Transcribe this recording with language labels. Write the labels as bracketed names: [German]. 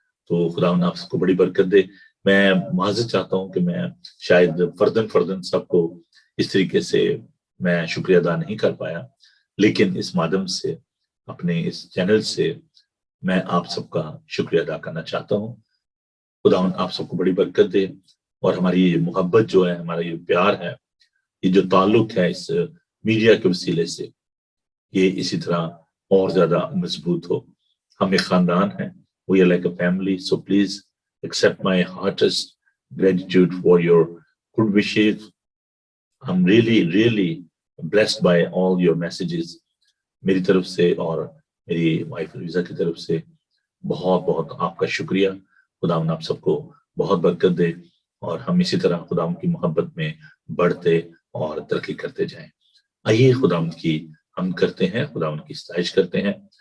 [Urdu] تو خداوند آپ کو بڑی برکت دے. میں معذرت چاہتا ہوں کہ میں شاید فردن سب کو اس طریقے سے میں شکریہ ادا نہیں کر پایا، لیکن اس مادھیم سے، اپنے اس چینل سے میں آپ سب کا شکریہ ادا کرنا چاہتا ہوں. خداوند آپ سب کو بڑی برکت دے، اور ہماری یہ محبت جو ہے، ہمارا یہ پیار ہے، یہ جو تعلق ہے اس میڈیا کے وسیلے سے، یہ اسی طرح اور زیادہ مضبوط ہو. ہم ایک خاندان ہیں. [English] We are like a family, so please accept my heartiest gratitude for your good wishes. I'm really blessed by all your messages. [Urdu] میری طرف سے اور میری وائف الویزا کی طرف سے بہت آپ کا شکریہ. خداوند آپ سب کو بہت برکت دے، اور ہم اسی طرح خداوند کی محبت میں بڑھتے اور ترقی کرتے جائیں. آئیے خداوند کی ہم کرتے ہیں، خداوند کی ستائش کرتے ہیں.